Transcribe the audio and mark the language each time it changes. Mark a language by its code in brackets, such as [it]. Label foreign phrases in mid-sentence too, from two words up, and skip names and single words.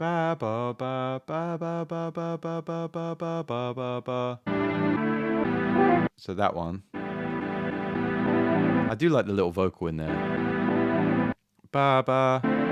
[en] ba ba ba ba ba ba ba ba ba ba ba ba ba ba. So that one. I do like the little vocal in there. Ba ba.